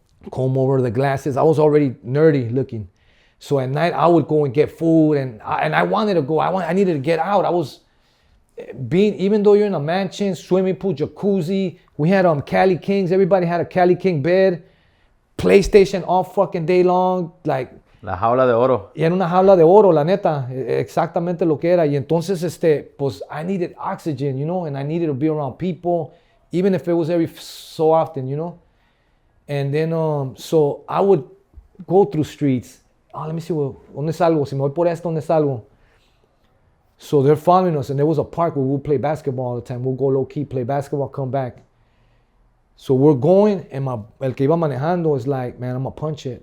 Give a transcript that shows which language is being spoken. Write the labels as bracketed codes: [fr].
[en] Comb over, the glasses. I was already nerdy looking. So at night, I would go and get food. And I wanted to go. I needed to get out. I was even though you're in a mansion, swimming pool, jacuzzi. We had Cali Kings. Everybody had a Cali King bed. PlayStation all fucking day long. Like, [es] La jaula de oro. Y era una jaula de oro, la neta, exactamente lo que era. [en] Y entonces, pues, I needed oxygen, you know, and I needed to be around people, even if it was every so often, you know. And then, so I would go through streets. [es] Oh, let me see, ¿dónde salgo? Si me voy por esto, ¿dónde salgo? [en] So they're following us, and there was a park where we'd play basketball all the time. We'll go low-key, play basketball, come back. So we're going, and el que iba manejando is like, man, I'm gonna punch it.